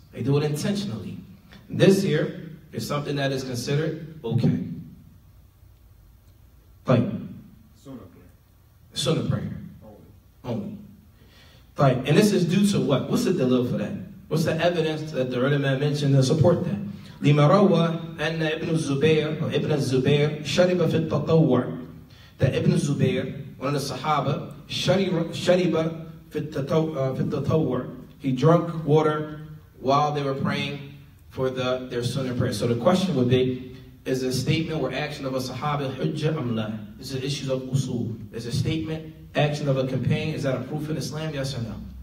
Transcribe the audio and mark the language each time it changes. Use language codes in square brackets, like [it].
[en] They do it intentionally. This here is something that is considered okay. Like Sunnah prayer. Only. Like, and this is due to what? What's the dalil for that? What's the evidence that the ulama mentioned to support that? [ar] لما روى أن ابن الزبير أو ابن الزبير شرب في التطوع. [en] That Ibn Zubayr, one of the Sahaba, [ar] شرب في التطوع. [en] He drank water while they were praying for their sunnah prayer. So the question would be, is a statement or action of a Sahaba hujjah [ar] am la? [en] Is it issues of usul? Is a statement, action of a companion, is that a proof in Islam? Yes or no?